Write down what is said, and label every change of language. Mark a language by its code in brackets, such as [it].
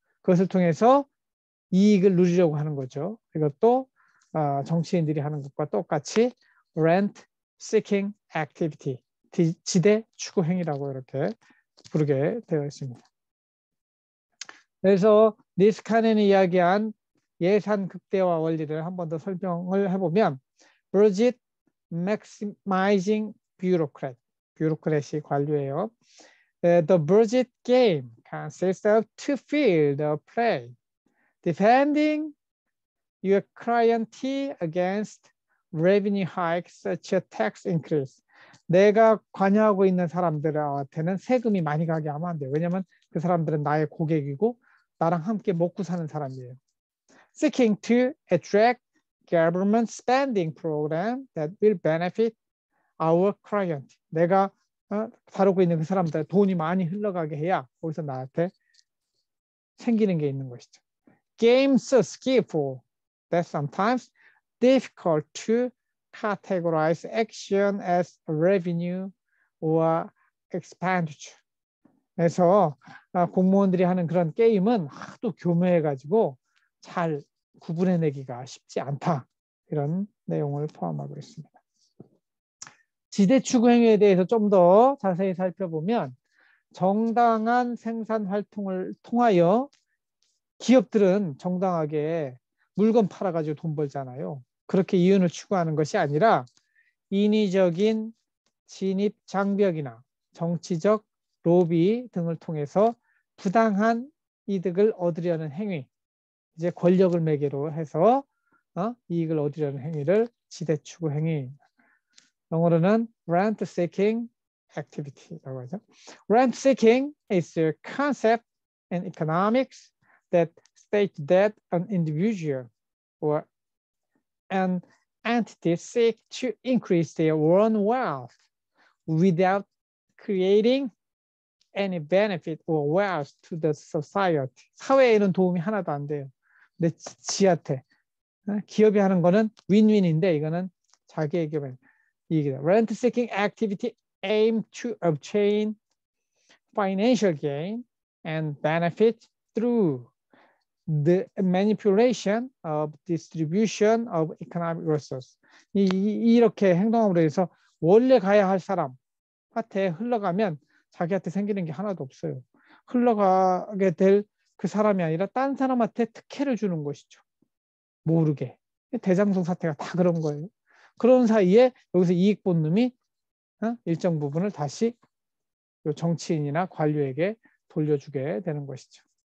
[ko] 그것을 통해서 이익을 누리려고 하는 거죠. 이것도 정치인들이 하는 것과 똑같이 [en] rent seeking activity, [ko] 지대 추구 행위라고 이렇게 부르게 되어 있습니다. 그래서 니스카넨이 이야기한 예산 극대화 원리를 한 번 더 설명을 해보면 [en] Budget Maximizing Bureaucrat, [ko] 뷰로크래시 관료예요. [en] The budget game consists of two fields of play. defending your client against revenue hikes such as tax increase. [ko] 내가 관여하고 있는 사람들한테는 세금이 많이 가게 하면 안 돼요. 왜냐하면 그 사람들은 나의 고객이고 나랑 함께 먹고 사는 사람이에요. [en] Seeking to attract government spending program that will benefit our client. [ko] 내가 다루고 있는 그 사람들 돈이 많이 흘러가게 해야 거기서 나한테 생기는 게 있는 것이죠. [en] Games are skillful that sometimes difficult to categorize action as revenue or expenditure. [ko] 그래서 공무원들이 하는 그런 게임은 하도 교묘해가지고 잘 구분해내기가 쉽지 않다. 이런 내용을 포함하고 있습니다. 지대추구 행위에 대해서 좀 더 자세히 살펴보면 정당한 생산 활동을 통하여 기업들은 정당하게 물건 팔아가지고 돈 벌잖아요. 그렇게 이윤을 추구하는 것이 아니라 인위적인 진입 장벽이나 정치적 로비 등을 통해서 부당한 이득을 얻으려는 행위, 이제 권력을 매개로 해서 이익을 얻으려는 행위를 지대추구 행위. 영어로는 [en] rent seeking activity [ko] 라고 하죠. [en] Rent seeking is a concept in economics that states that an individual or an entity seek to increase their own wealth without creating any benefit or wealth to the society. [ko] 사회에는 도움이 하나도 안 돼요. 근데 지한테 기업이 하는 거는 윈윈인데 이거는 자기에게만 이익이다. [en] Rent seeking activity aim to obtain financial gain and benefit through the manipulation of distribution of economic resources. [ko] 이렇게 행동함으로 해서 원래 가야 할 사람한테 흘러가면 자기한테 생기는 게 하나도 없어요. 흘러가게 될 그 사람이 아니라 딴 사람한테 특혜를 주는 것이죠. 모르게. 대장동 사태가 다 그런 거예요. 그런 사이에 여기서 이익 본 놈이 일정 부분을 다시 정치인이나 관료에게 돌려주게 되는 것이죠.